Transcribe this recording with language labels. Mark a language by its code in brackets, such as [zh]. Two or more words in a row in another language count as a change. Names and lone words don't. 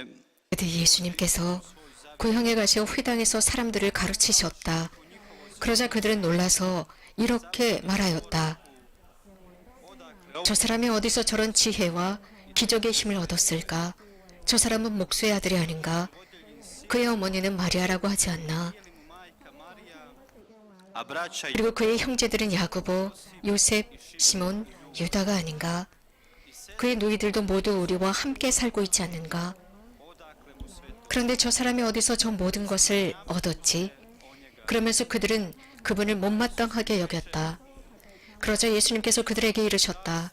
[ko] 그때 예수님께서 고향에 가셔 회당에서 사람들을 가르치셨다. 그러자 그들은 놀라서 이렇게 말하였다. 저 사람이 어디서 저런 지혜와 기적의 힘을 얻었을까? 저 사람은 목수의 아들이 아닌가? 그의 어머니는 마리아라고 하지 않나? [hr] a braća i [ko] 그리고 그의 형제들은 야고보, 요셉, 시몬, 유다가 아닌가? 그의 누이들도 모두 우리와 함께 살고 있지 않는가? 그런데 저 사람이 어디서 저 모든 것을 얻었지? 그러면서 그들은 그분을 못마땅하게 여겼다. 그러자 예수님께서 그들에게 이르셨다.